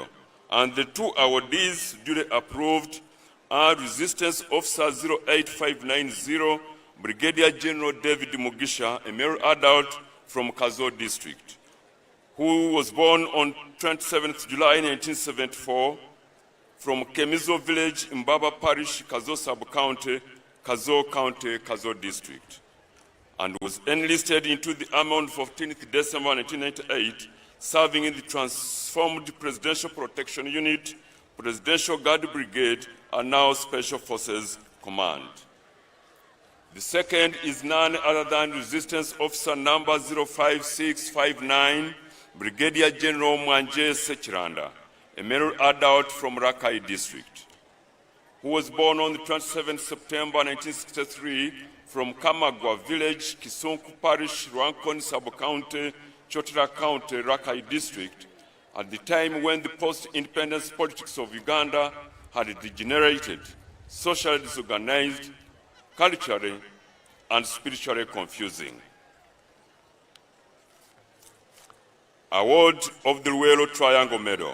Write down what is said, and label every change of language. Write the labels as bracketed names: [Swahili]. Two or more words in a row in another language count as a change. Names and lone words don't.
[English] And the two awardees duly approved are Resistance Officer 08590, Brigadier General David Mugisha, a male adult from Kazo District, who was born on 27th July 1974 from Kemizo Village in Baba Parish, Kazo Sub-County, Kazo County, Kazo District, and was enlisted into the Army on 14th December 1998, serving in the transformed Presidential Protection Unit, Presidential Guard Brigade, and now Special Forces Command. The second is none other than Resistance Officer number 05659, Brigadier General Mwanje Sechiranda, a male adult from Rakai District, who was born on the 27th September 1963 from Kamagwa Village, Kisonku Parish, Rwankoni Sub-County, Chotara County, Rakai District, at the time when the post-independence politics of Uganda had degenerated, socially disorganized, culturally and spiritually confusing. Award of the Luwero Triangle Medal.